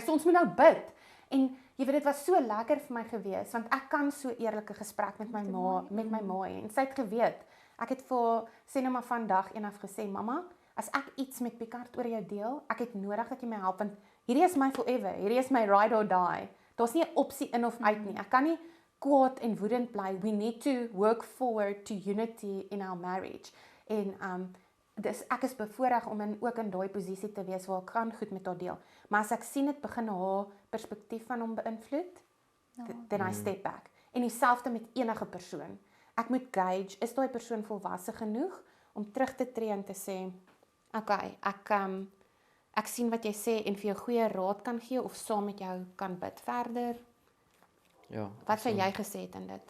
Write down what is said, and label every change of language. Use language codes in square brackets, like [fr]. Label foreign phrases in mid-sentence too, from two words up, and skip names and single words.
[af] So ons moet nou bid. En jy weet, dit was so lekker vir my gewees, want ek kan so eerlike gesprek met my ma hê. En sy het geweet. Ek het vir sê nou maar vandag eendag gesê, mamma, as ek iets met Picard oor jou deel, ek het nodig dat jy my help, want hierdie is my forever. Hierdie is my [en] ride or die. [af] Daar's nie 'n opsie in of uit nie. Ek kan nie kwaad en woedend bly. [en] We need to work forward to unity in our marriage. [af] En ek is bevoorreg om ook in daai posisie te wees waar ek kan goed met haar deel. Maar as ek sien dit begin haar perspektief van hom beïnvloed, [en] then I step back. [af] En dieselfde met enige persoon. Ek moet gauge, is daai persoon volwasse genoeg om terug te tree en te sê, okay, ek sien wat jy sê en vir jou goeie raad kan gee of saam met jou kan bid verder. Ja. Wat sou jy gesê het in dit?